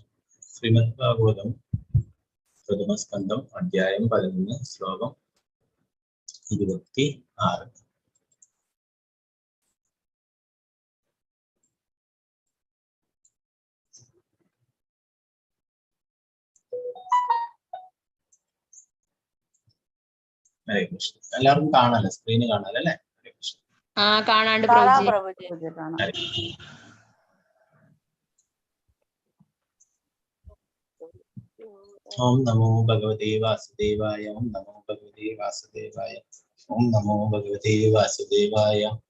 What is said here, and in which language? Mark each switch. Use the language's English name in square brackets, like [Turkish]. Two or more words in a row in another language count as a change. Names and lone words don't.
[Sanskrit] श्रीमद् भागवतम् प्रथम स्कन्धम् अध्यायम् 11 श्लोकम् 26. हरे कृष्ण. [Malayalam] എല്ലാവർക്കും കാണാലോ, സ്ക്രീന് കാണാലോ അല്ലേ? [Sanskrit] ഹരേ കൃഷ്ണ. [Malayalam] കാണാണ്ട് പ്രഭുജി. [Sanskrit] ഓം നമോ ഭഗവതേ വാസുദേവായ. ഓം നമോ ഭഗവതേ വാസുദേവായ. ഓം നമോ ഭഗവതേ വാസുദേവായ.